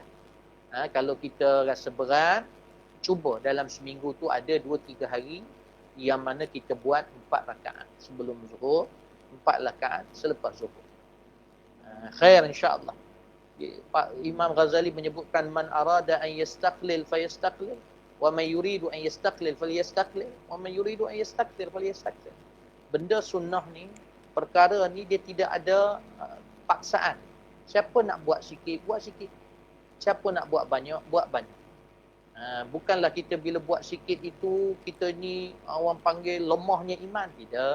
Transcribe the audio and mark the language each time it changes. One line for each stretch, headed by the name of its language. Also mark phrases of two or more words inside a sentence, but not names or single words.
Malay: Kalau kita rasa berat, cuba dalam seminggu tu ada 2-3 hari yang mana kita buat 4 rakaat sebelum zuhur, 4 rakaat selepas zuhur.
Arabic: خير إن شاء الله. Imam Ghazali menyebutkan من أراد أن يستقلل فليستقلل ومن يريد أن يستقلل فليستقلل ومن يريد أن يستكثر فليستكثر.
Malay: Benda sunnah ni, perkara ni dia tidak ada paksaan. Siapa nak buat sikit, buat sikit. Siapa nak buat banyak, buat banyak. Bukanlah kita bila buat sikit itu, kita ni orang panggil lemahnya iman. Tidak.